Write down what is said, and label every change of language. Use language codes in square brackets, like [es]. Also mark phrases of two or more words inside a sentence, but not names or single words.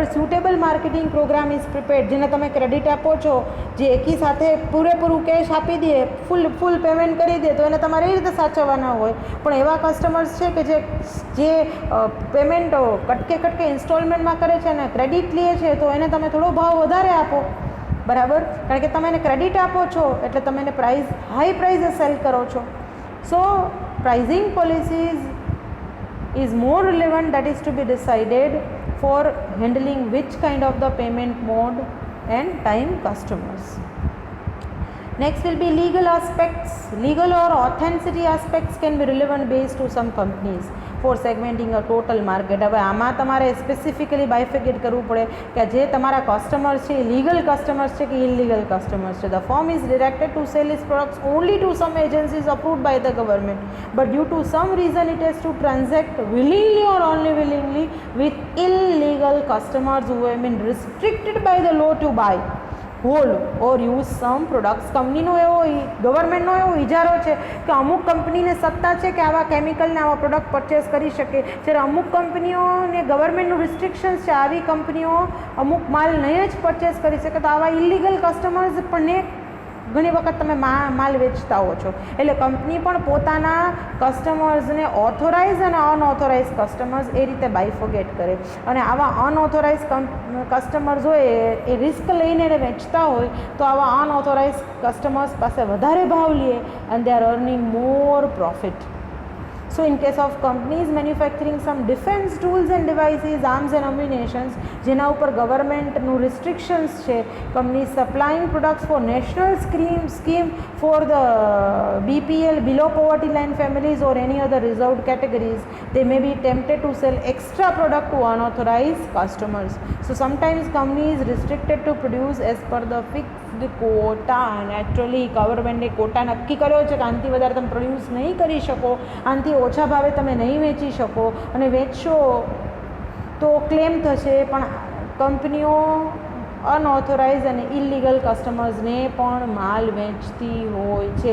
[en] suitable marketing program is prepared. [gu] જેને તમે ક્રેડિટ આપો છો, જે એકી સાથે પૂરેપૂરું કેશ આપી દે, [en] full payment [gu] કરી દે, તો એને તમારે એ રીતે સાચવવાના હોય. પણ એવા કસ્ટમર્સ છે કે જે પેમેન્ટ કટકે ઇન્સ્ટોલમેન્ટમાં કરે છે અને ક્રેડિટ લે છે, તો એને તમે થોડો ભાવ વધારે આપો, બરાબર. કારણ કે તમે એને ક્રેડિટ આપો છો એટલે તમે એને હાઈ પ્રાઇઝે સેલ કરો છો. [en] So pricing policies is more relevant, that is to be decided for handling which kind of the payment mode and time customers. Next will be legal aspects. Legal or authenticity aspects can be relevant based to some companies. For segmenting a total market. [gu] હવે આમાં તમારે સ્પેસિફિકલી બાયફિકેટ કરવું પડે કે જે તમારા કસ્ટમર્સ છે એ [en] legal customers [gu] છે કે [en] illegal customers [gu] છે. [en] The firm is directed to sell its products only to some agencies approved by the government, but due to some reason it has to transact willingly or only willingly with illegal customers who have been restricted by the law to buy, hold or use some products. [gu] કંપનીનો એવો ગવર્મેન્ટનો એવો ઇજારો છે કે અમુક કંપનીને સત્તા છે કે આવા કેમિકલને આવા પ્રોડક્ટ પરચેસ કરી શકે, જ્યારે અમુક કંપનીઓને ગવર્મેન્ટનું રિસ્ટ્રિક્શન્સ છે, આવી કંપનીઓ અમુક માલ નહીં જ પરચેસ કરી શકે. તો આવા [en] illegal customers [gu] પણ ઘણી વખત તમે માલ વેચતા હો છો. એટલે કંપની પણ પોતાના કસ્ટમર્સને ઓથોરાઇઝ અને [en] unauthorise customers [gu] એ રીતે બાયફોગેટ કરે. અને આવા [en] unauthorise customers [gu] હોય એ રિસ્ક લઈને વેચતા હોય તો આવા [en] unauthorise customers [gu] પાસે વધારે ભાવ લે [en] and they are earning more profit. So in case of companies manufacturing some defense tools and devices, arms and ammunitions, [gu] જેના ઉપર ગવર્મેન્ટનું રિસ્ટ્રિક્શન્સ છે, [en] companies supplying products for national scheme for the BPL, below poverty line families or any other reserved categories, they may be tempted to sell extra product to unauthorized customers. So sometimes company is restricted to produce as per the fixed quota. [gu] Naturally ગવર્મેન્ટે કોટા નક્કી કર્યો છે કે આનાથી વધારે તમે પ્રોડ્યુસ નહીં કરી શકો, આનાથી ઓછા ભાવે તમે નહીં વેચી શકો, અને વેચશો તો ક્લેમ થશે. પણ કંપનીઓ અનઓથોરાઇઝ અને ઇલીગલ કસ્ટમર્સને પણ માલ વેચતી હોય છે.